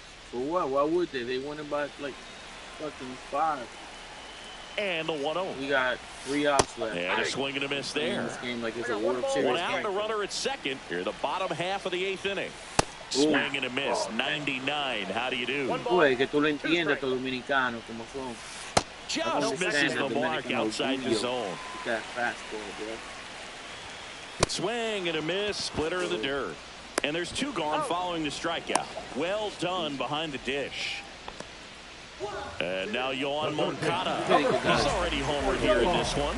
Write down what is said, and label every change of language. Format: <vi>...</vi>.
<en>For what? Why would they? They won it by like fucking 5. And the 1-0. We got 3 outs left. And a swing and a miss there. This game like it's a World Series. One out, the runner at second. Here, the bottom half of the 8th inning. Swing and a miss. 99. How do you do?</en> <es>Uy, que tú lo entiendas, estos dominicanos, como son.</es> <en>Just misses the mark outside the zone. That fastball, bro. Swing and a miss. Splitter in the dirt. And there's 2 gone following the strikeout. Well done behind the dish. And now Yohan Moncada. He's already homered here in this one.</en>